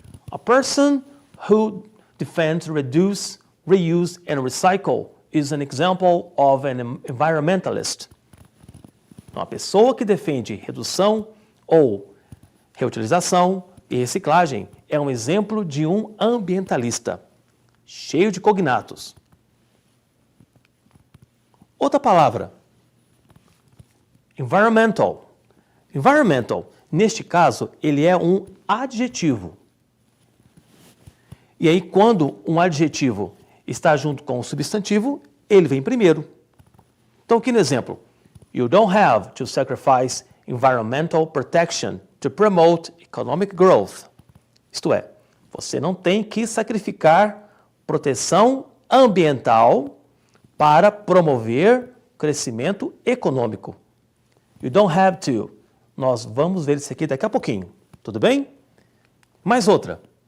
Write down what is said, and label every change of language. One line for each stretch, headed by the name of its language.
English: A person who defends, reduce, reuse and recycle is an example of an environmentalist.
Portuguese: Uma pessoa que defende redução ou reutilização e reciclagem é um exemplo de um ambientalista, cheio de cognatos. Outra palavra, environmental. Environmental, neste caso, ele é um adjetivo. E aí, quando um adjetivo está junto com o substantivo, ele vem primeiro. Então, aqui no exemplo,
English: you don't have to sacrifice environmental protection to promote economic growth.
Portuguese: Isto é, você não tem que sacrificar proteção ambiental para promover crescimento econômico.
English: You don't have to.
Portuguese: Nós vamos ver isso aqui daqui a pouquinho. Tudo bem? Mais outra.